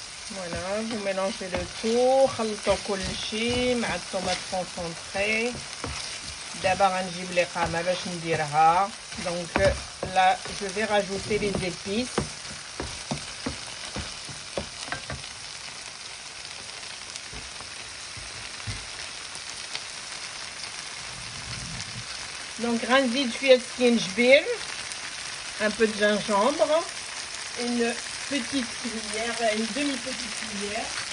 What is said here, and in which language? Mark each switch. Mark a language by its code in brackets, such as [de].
[fr] Voilà, vous mélangez le tout. [ar] خلطوا كل شيء مع الطوماط كونسونطري. دابا غنجيب لي قامه باش نديرها. [fr] Donc là je vais rajouter les épices. Donc [ar] غنزيد شويه سكينجبير, [fr] un peu de gingembre, une petite cuillère, une demi-petite cuillère.